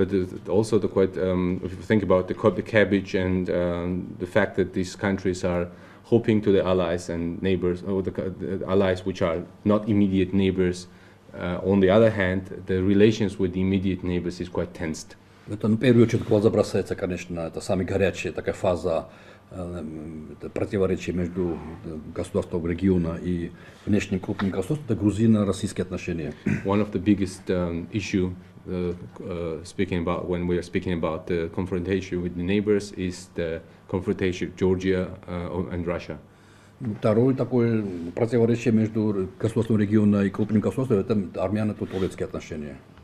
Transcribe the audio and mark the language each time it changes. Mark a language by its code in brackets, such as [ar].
[en] But also if you think about the cabbage and the fact that these countries are hoping to the allies and neighbors, or the allies which are not immediate neighbors. On the other hand, the relations with the immediate neighbors is quite tensed. [ru] Это, в первую очередь, глаза бросается, конечно, это самая горячая такая фаза противоречия между государством региона и внешним крупным государством, это грузино-российские отношения. [en] One of the biggest issue speaking about when we are speaking about the confrontation with the neighbors is the confrontation Georgia and Russia. [ru] Второе такое противоречие между государством региона и крупным государством это армяно-турецкие отношения.